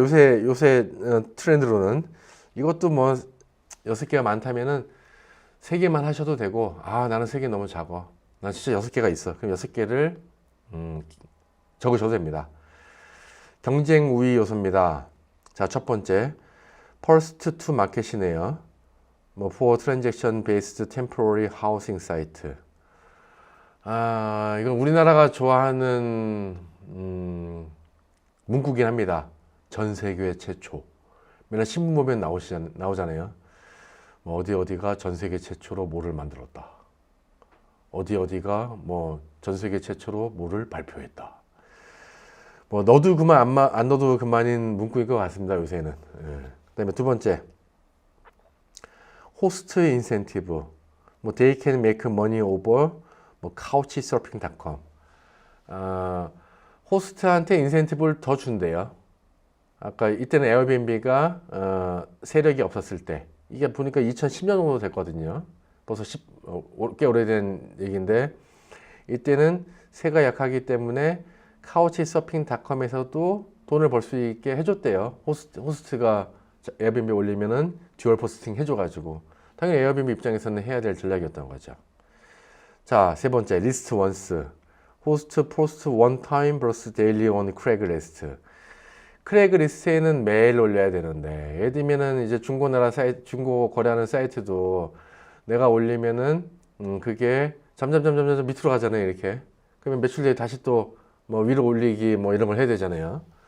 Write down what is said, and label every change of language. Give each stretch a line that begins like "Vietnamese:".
Korean: 요새 트렌드로는 이것도 뭐 6개가 많다면은 3개만 하셔도 되고 나는 3개 너무 작아. 난 진짜 6개가 있어. 그럼 6개를 적으셔도 됩니다. 경쟁 우위 요소입니다. 자, 첫 번째
English: First to Market
Korean: 이네요.
English: 뭐 For Transaction Based Temporary Housing Site.
Korean: 이건 우리나라가 좋아하는 문구긴 합니다. 전 세계 최초. 맨날 신문 보면 나오잖아요. 뭐 어디가 전 세계 최초로 뭐를 만들었다. 어디가 뭐 전 세계 최초로 뭐를 발표했다. 뭐 넣어도 그만 안 넣어도 그만인 문구인 것 같습니다. 요새는. 그다음에 두 번째 호스트 인센티브.
English: 뭐 they can make money over 뭐 couchsurfing.com.
Korean: 호스트한테 인센티브를 더 준대요. 아까 이때는 에어비앤비가 세력이 없었을 때 이게 보니까 2010년 정도 됐거든요. 벌써 꽤 오래된 얘기인데 이때는 세가 약하기 때문에 couchsurfing.com에서도 돈을 벌 수 있게 해줬대요. 호스트가 에어비앤비 올리면은 듀얼 포스팅 해줘가지고 당연히 에어비앤비 입장에서는 해야 될 전략이었던 거죠. 자, 세 번째 리스트 원스
English: host post one time versus daily on Craigslist.
Korean: 크레그리스트에는 매일 올려야 되는데, 예를 들면은 이제 중고나라 사이트, 중고 거래하는 사이트도 내가 올리면은 그게 점점 밑으로 가잖아요, 이렇게. 그러면 며칠 뒤에 다시 또 뭐 위로 올리기 뭐 이런 걸 해야 되잖아요.